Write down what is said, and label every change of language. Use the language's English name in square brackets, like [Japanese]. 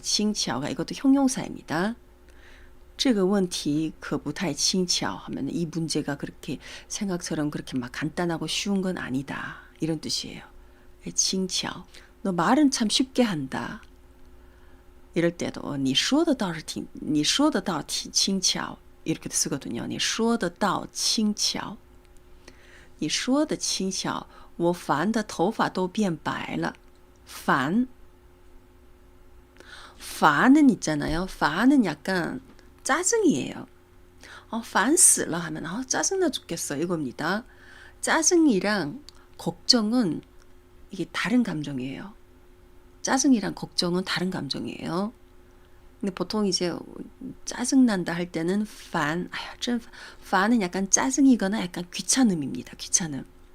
[Korean] 칭차오가 이것도 형용사입니다. [Chinese] 这个问题可不太轻巧 [Korean] 하면 이 문제가 그렇게 생각처럼 그렇게 막 간단하고 쉬운 건 아니다. 이런 뜻이에요. 칭차오. 너 말은 참 쉽게 한다. 이럴 때도 [Chinese] 你说的倒是挺轻巧 [Korean] 이렇게도 쓰거든요. [Chinese] 你说的倒轻巧你说的轻巧我烦的头发都变白了烦烦 [Korean] 은 있잖아요. 烦은 약간 짜증이에요. [Chinese] 烦死了 [Korean] 하면 짜증나 죽겠어 이겁니다. 짜증이랑 걱정은 이게 다른 감정이에요. 짜증이랑 걱정은 다른 감정이에요. 근데 보통 이제 짜증난다 할 때는烦은 약간 짜증이거나 약간 귀찮음입니다. 귀찮음.